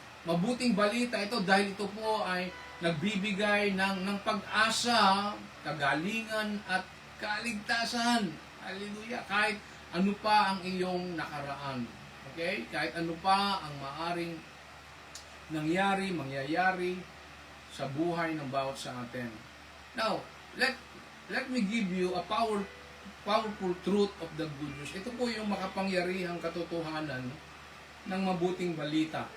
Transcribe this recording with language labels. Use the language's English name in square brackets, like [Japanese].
[Filipino] Mabuting balita ito dahil ito po ay nagbibigay ng pag-asa, kagalingan at kaligtasan. Hallelujah! Kahit ano pa ang iyong nakaraan. Okay? Kahit ano pa ang maaring mangyayari sa buhay ng bawat sa atin. [English] Now, let me give you a powerful truth of the good news. [Filipino] Ito po yung makapangyarihang katotohanan ng mabuting balita.